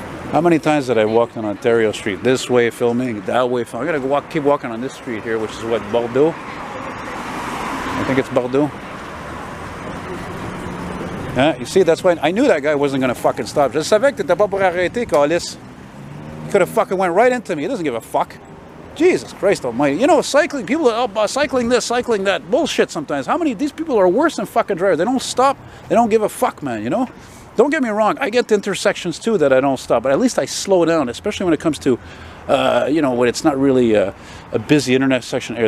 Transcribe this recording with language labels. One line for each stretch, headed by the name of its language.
English: How many times did I walk on Ontario Street? This way filming, that way filming. I'm gonna keep walking on this street here, which is what, Bordeaux? I think it's Bordeaux. Yeah, you see, that's why I knew that guy wasn't gonna fucking stop.
French: Je savais que t'étais pas pour arrêter, Calis.
English: He could have fucking went right into me. He doesn't give a fuck. Jesus Christ almighty. You know, cycling, people are cycling this, cycling that. Bullshit sometimes. How many of these people are worse than fucking drivers? They don't stop. They don't give a fuck, man, you know? Don't get me wrong. I get to intersections too that I don't stop. But at least I slow down, especially when it comes to, you know, when it's not really a busy intersection area.